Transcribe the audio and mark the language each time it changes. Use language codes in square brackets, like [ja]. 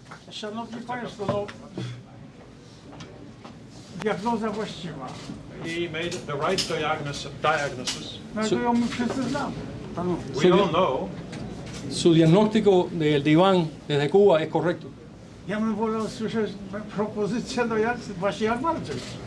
[pl] Szanowni Państwo, no, diagnoza właściwa. [en] He made the right diagnosis. [pl] No to ją my wszyscy znamy. [en] We all know. [es] Su diagnóstico del Iván desde Cuba es correcto. [pl] Ja bym wolał słyszeć propozycję, no jak, właśnie jak walczyć.